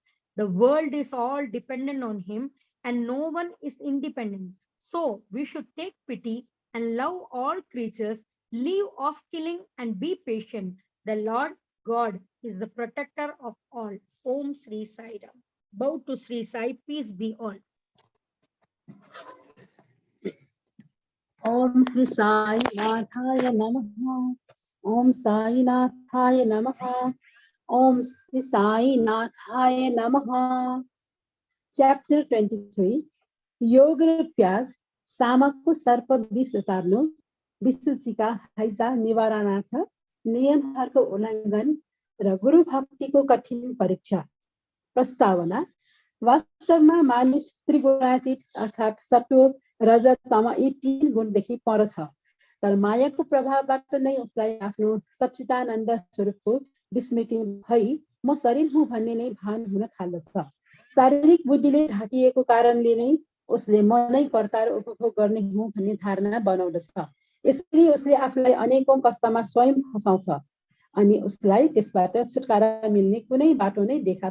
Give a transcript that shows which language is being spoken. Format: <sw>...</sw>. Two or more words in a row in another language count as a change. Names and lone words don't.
<en>The world is all dependent on him, and no one is independent. So we should take pity and love all creatures, leave off killing, and be patient. The Lord God is the protector of all.</en> <sa>ओम् श्री साई राम.</sa> <en>Bow to Sri Sai, peace be all.</en> <sa>ओम् श्री साई नाथाय नमः. ओम् साई नाथाय नमः. ओम् श्री साई नाथाय नमः.</sa> <en>Chapter 23.</en> <ne>योग र प्याज सामको सर्प विष उतार्नु विसुचिका हैजा निवारणार्थ नियमहरूको उल्लङ्घन र गुरु भक्तिको कठिन परीक्षा प्रस्तावना वास्तवमा मानिस त्रिगुणातीत अर्थात् सत्व रजत तम यी तीन गुणदेखि पर छ तर मायाको प्रभावबाट नै उसलाई आफ्नो सच्चिदानन्द स्वरूपको विस्मृति भई म शरीर हुँ भन्ने नै भान हुन थाल्दछ शारीरिक बुद्धिले ढाकिएको कारणले नै उसले म नै कर्ता र उपभोग गर्ने हुँ भन्ने धारणा बनाउँदछ यसरी उसले आफूलाई अनेकौं कष्टमा स्वयं फसाउँछ अनि उसलाई त्यसबाट छुटकारा मिल्ने कुनै बाटो नै देखा</ne>